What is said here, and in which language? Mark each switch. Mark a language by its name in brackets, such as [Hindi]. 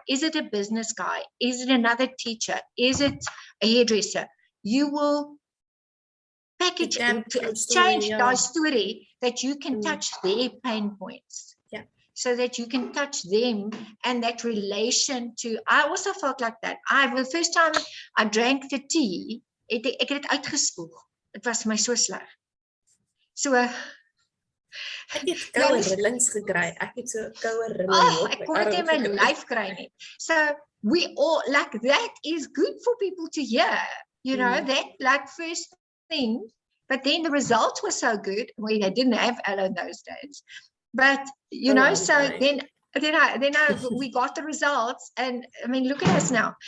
[English] Is it a business guy? Is it another teacher? Is it a hairdresser? You will package and change the story that you can touch their pain points. Yeah. So that you can touch them and that relation to. I also felt like that. The first time I drank the tea, [Afrikaans] ek het dit uitgespoeg. Dit was my so sleg. So ek het koue rillings gekry. Ek het so koue rillings op. Ek kon dit in my lyf kry nie. [English] So we all like that is good for people to hear. You know, that like first thing, but then the results were so good. We didn't have aloe in those days. But you know, so then we got the results, and I mean, look at us now.